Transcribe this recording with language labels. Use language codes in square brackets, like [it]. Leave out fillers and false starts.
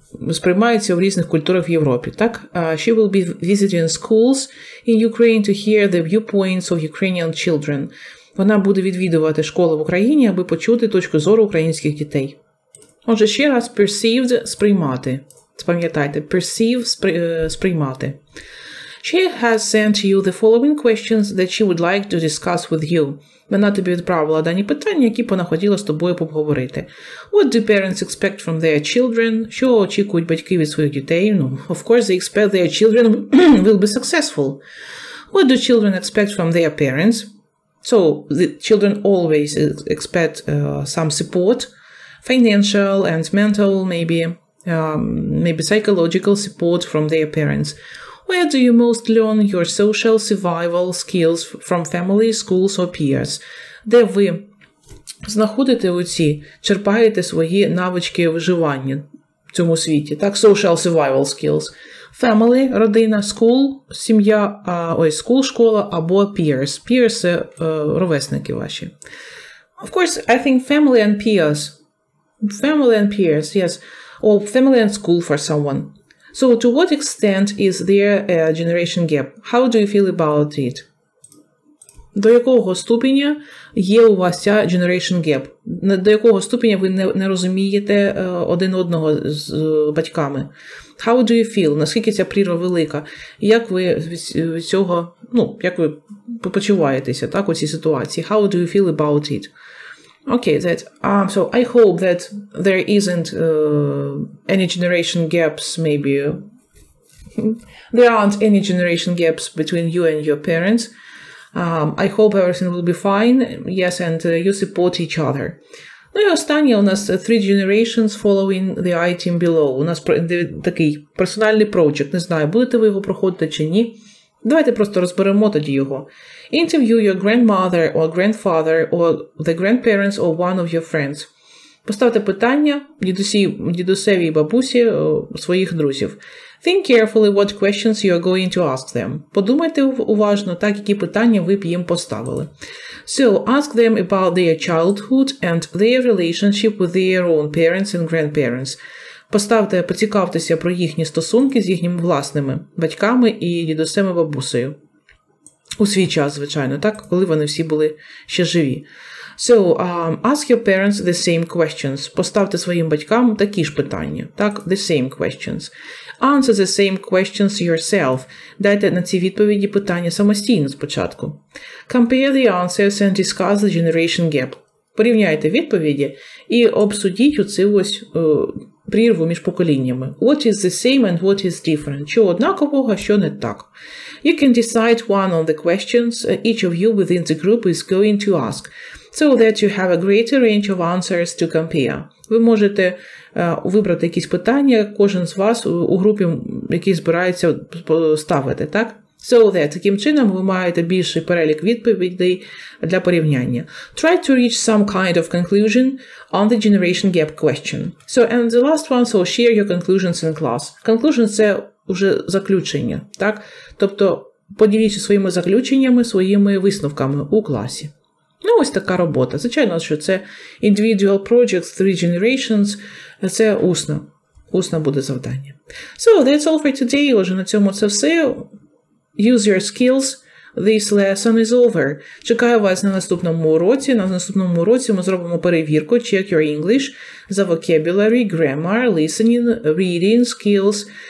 [uk] Сприймається в різних культурах в Європі, так? [en] She will be visiting schools in Ukraine to hear the viewpoints of Ukrainian children. [uk] Вона буде відвідувати школи в Україні, аби почути точку зору українських дітей. Отже, ще раз, perceived – сприймати. Пам'ятайте, perceive – сприймати. [en] She has sent you the following questions that she would like to discuss with you. [uk] Вона тобі відправила дані питання, які вона хотіла з тобою поговорити. [en] What do parents expect from their children? [uk] Що очікують батьки від своїх дітей? [en] Of course, they expect their children will be successful. What do children expect from their parents? So, the children always expect some support, financial and mental, maybe psychological support from their parents. Where do you most learn your social survival skills from family, schools or peers? [uk] Де ви знаходите черпаєте свої навички виживання в цьому світі, так? [en] Social survival skills. Family, родина, school, сім'я, school, школа або peers. [uk] Peers – це ровесники ваші. [en] Of course, I think family and peers. Family and peers, yes. Or family and school for someone. So, to what extent is there a generation gap? How do you feel about it? [uk] До якого ступеня є у вас ця generation gap? До якого ступеня ви не розумієте один одного з батьками? [en] How do you feel? [uk] Наскільки ця прірва велика? Як ви від цього, як ви почуваєтеся, так, у цій ситуації? [en] How do you feel about it? Okay, so I hope that there isn't any generation gaps, maybe. There aren't any generation gaps between you and your parents. I hope everything will be fine. Yes, and you support each other. [uk] Ну і останнє у нас [en] 3 generations following the item below. [uk] У нас такий персональний project. Не знаю, будете ви його проходити чи ні. Давайте просто розберемо тоді його. [en] Interview your grandmother or grandfather or the grandparents or one of your friends. [uk] Поставте питання дідусеві і бабусі своїх друзів. [en] Think carefully what questions you are going to ask them. [uk] Подумайте уважно, так, які питання ви б їм поставили. [en] So, ask them about their childhood and their relationship with their own parents and grandparents. [uk] Поцікавтеся про їхні стосунки з їхніми власними батьками і дідусем і бабусею. У свій час, звичайно, так, коли вони всі були ще живі. [en] So, ask your parents the same questions. [uk] Поставте своїм батькам такі ж питання, так, [en] the same questions. Answer the same questions yourself. [uk] Дайте на ці відповіді питання самостійно спочатку. [en] Compare the answers and discuss the generation gap. [uk] Порівняйте відповіді і обсудіть оцю прірву між поколіннями. [en] What is the same and what is different? [uk] Що однакового, що не так. [en] You can decide one of the questions each of you within the group is going to ask, so that you have a greater range of answers to compare. [uk] Ви можете вибрати якісь питання, кожен з вас у групі, який збирається ставити, так? [en] So that, [uk] таким чином ви маєте більший перелік відповідей для порівняння. [en] Try to reach some kind of conclusion on the generation gap question. So, and the last one, so share your conclusions in class. [uk] Conclusion – це вже заключення, так? Тобто, поділіться своїми заключеннями, своїми висновками у класі. Ну, ось така робота. Звичайно, що це [en] individual projects, [uk] 3 generations, це усно буде завдання. [en] So, that's all for today. [uk] Отже, на цьому це все. [en] Use your skills. This lesson is over. [uk] Чекаю вас на наступному уроці. На наступному уроці ми зробимо перевірку Check your English за vocabulary, grammar, listening, reading, skills.